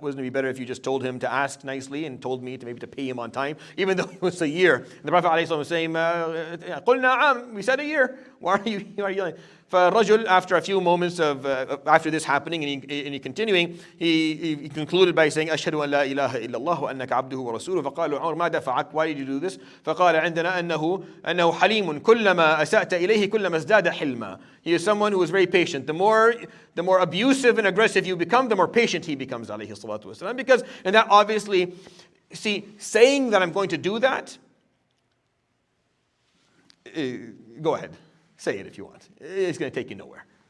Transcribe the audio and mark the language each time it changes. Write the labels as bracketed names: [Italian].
[English] Wouldn't it be better if you just told him to ask nicely and told me to maybe to pay him on time, even though it was a year? And the Prophet ﷺ was saying, [Arabic] قُلْ نَعَمْ, [English] we said a year. Why are you yelling? [Arabic] فالرجل, [English] after a few moments of after this happening and he continuing, he concluded by saying, [Arabic] أشهد أن لا إله إلا الله وأنك عبده ورسوله. فقال عمر ما دفعك? [English] Why did you do this? [Arabic] فقال عندنا أنه حليم كلما أسأت إليه كلما ازداد حلما. [English] He is someone who is very patient. The more abusive and aggressive you become, the more patient he becomes, alayhi salatu wasalam. Because, and that obviously, see, saying that I'm going to do that, go ahead. Say it if you want. It's going to take you nowhere.